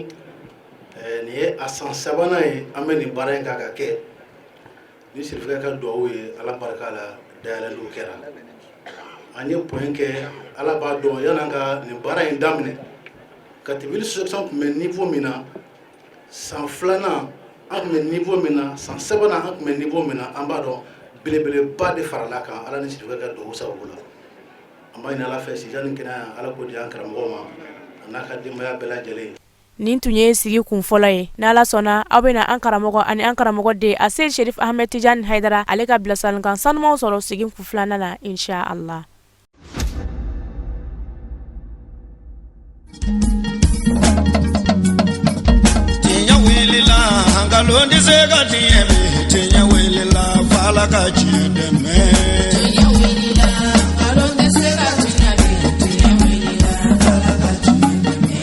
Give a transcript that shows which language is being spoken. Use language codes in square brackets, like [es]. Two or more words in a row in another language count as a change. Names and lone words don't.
[bm] nin ye a san 3nan ye an bɛ nin baara in kan ka kɛ ni Serifukɛ ka duwawu ye Ala barika la dayɛlɛliw kɛra an ye point kɛ Ala b'a dɔn yan'an ka nin baara in daminɛ Katibil section tun bɛ niveau min na san 2nan an tun bɛ niveau min na san 3nan an tun bɛ niveau min na an b'a dɔn belebeleba de farala kan Ala ni Serifukɛ ka duwawu sababu la an b'a ɲini Ala fɛ sijani kɛnɛya Ala k'o di an karamɔgɔ ma a n'a ka denbaya bɛɛ lajɛlen. Nin tun ye sigi kunfɔlɔ ye n'Ala sɔnna aw bɛna an karamɔgɔ ani an karamɔgɔ den a Seydi Sherif Ahmed Tijani Haidara ale ka bilasiralikan sanumanw sɔrɔ sigi kunfilanan na [ar] insha Allah. [bm] Tiɲɛ wulila nkalon tɛ se ka tiɲɛ mɛn tiɲɛ wulila f'Ala ka tiɲɛ dɛmɛ. Tiɲɛ wulila nkalon tɛ se ka tiɲɛ mɛn tiɲɛ wulila f'Ala ka tiɲɛ dɛmɛ.